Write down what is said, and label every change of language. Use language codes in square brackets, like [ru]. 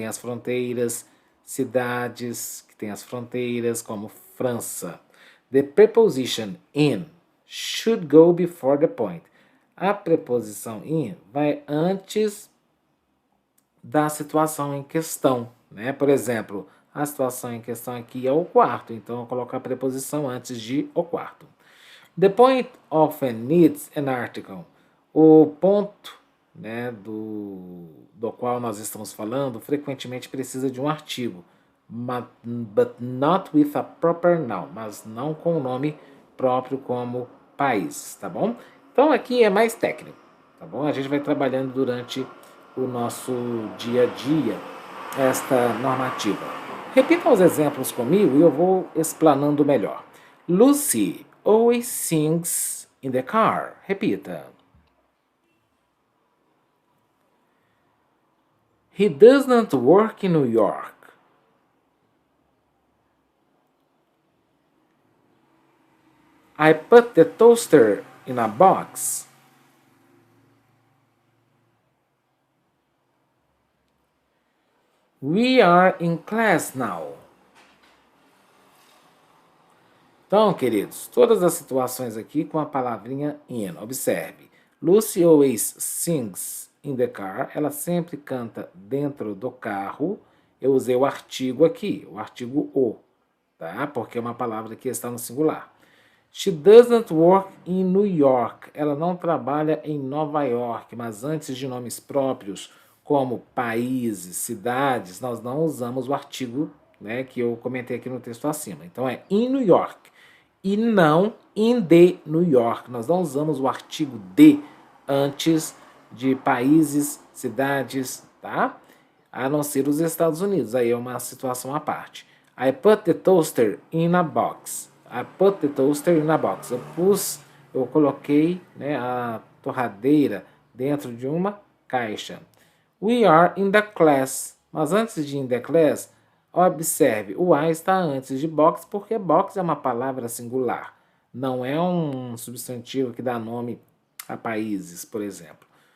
[pt] Tem as fronteiras, cidades que tem as fronteiras, como França. [en] The preposition in should go before the point. [pt] A preposição in vai antes da situação em questão, né? Por exemplo, a situação em questão aqui é o quarto, então eu coloco a preposição antes de o quarto. [en] The point often needs an article. [pt] O ponto, né, do qual nós estamos falando frequentemente precisa de um artigo, [en] but not with a proper noun, [pt] mas não com o nome próprio como país, tá bom? Então aqui é mais técnico, tá bom? A gente vai trabalhando durante o nosso dia a dia esta normativa. Repita os exemplos comigo e eu vou explanando melhor. [en] Lucy always sings in the car. [pt] Repita. [en] He does not work in New York. I put the toaster in a box. We are in class now. [pt] Então, queridos, todas as situações aqui com a palavrinha in. Observe. [en] Lucy always sings in the car. [pt] Ela sempre canta dentro do carro. Eu usei o artigo aqui, o artigo o, tá? Porque é uma palavra que está no singular. [en] She doesn't work in New York. [pt] Ela não trabalha em Nova York, mas antes de nomes próprios, como países, cidades, nós não usamos o artigo, né, que eu comentei aqui no texto acima. Então é in New York e não in the New York. Nós não usamos o artigo de antes de países, cidades, tá? A não ser os Estados Unidos. Aí é uma situação à parte. [en] I put the toaster in a box. I put the toaster in a box. [pt] Eu coloquei, né, a torradeira dentro de uma caixa. [en] We are in the class. [pt] Mas antes de in the class, observe, o I está antes de box porque box é uma palavra singular. Não é um substantivo que dá nome a países, por exemplo.